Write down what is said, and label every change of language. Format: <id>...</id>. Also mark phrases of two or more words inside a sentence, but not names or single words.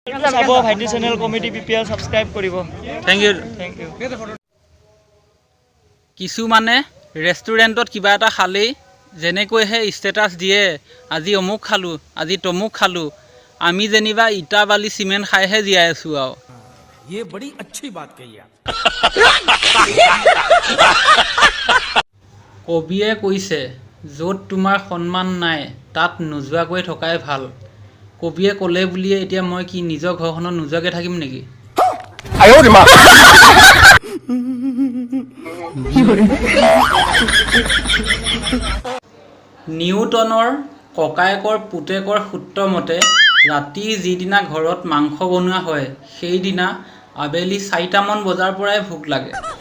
<as>চাব ভাইটি চেনেল কমেডি পিপিএল সাবস্ক্ৰাইব কৰিব</as> <en>thank you thank you</en> <as>কিছুমানে ৰেষ্টুৰেণ্টত কিবা এটা খালেই যেনেকৈহে ষ্টেটাছ দিয়ে আজি অমুক খালোঁ আজি তমুক খালোঁ আমি যেনিবা ইটা বালি চিমেণ্ট খাইহে জীয়াই আছোঁ আৰু</as> <hi>ये बड़ी अच्छी बात कही आप</hi> <as>কবিয়ে কৈছে য'ত তোমাৰ সন্মান নাই তাত নোযোৱাকৈ থকাই ভাল কবিয়ে ক'লে বুলিয়ে এতিয়া মই কি নিজৰ ঘৰখনত নোযোৱাকৈ থাকিম নেকি নিউটনৰ ককায়েকৰ পুতেকৰ সূত্ৰ মতে ৰাতি যিদিনা ঘৰত মাংস বনোৱা হয় সেইদিনা আবেলি 4টামান বজাৰ পৰাই ভোক লাগে</as>